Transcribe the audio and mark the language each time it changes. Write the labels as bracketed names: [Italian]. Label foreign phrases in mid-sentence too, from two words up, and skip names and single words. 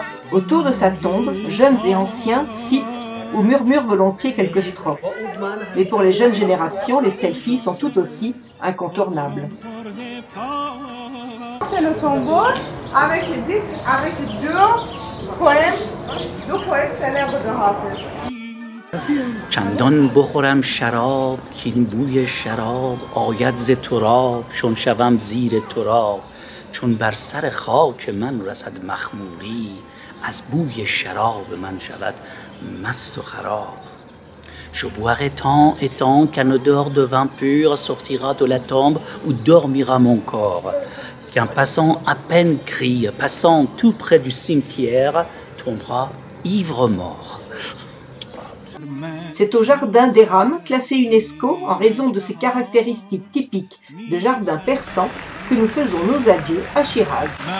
[French] Autour de sa tombe, jeunes et anciens citent ou murmurent volontiers quelques strophes. Mais pour les jeunes générations, les selfies sont tout aussi incontournables. C'est le tombeau avec deux poèmes célèbres de Hafiz. [Persian] چندان بخورم شراب کین بوی شراب آید ز تراب چون شوم زیر تراب چون بر سر خاک من رسد مخموری از بوی شراب من شود مست و خراب [French] Je boirai tant et tant qu'un odeur de vin pur sortira de la tombe où dormira mon corps, qu'un passant à peine crie, passant tout près du cimetière, tombera ivre mort. C'est au jardin d'Eram, classé UNESCO en raison de ses caractéristiques typiques de jardin persan, que nous faisons nos adieux à Shiraz.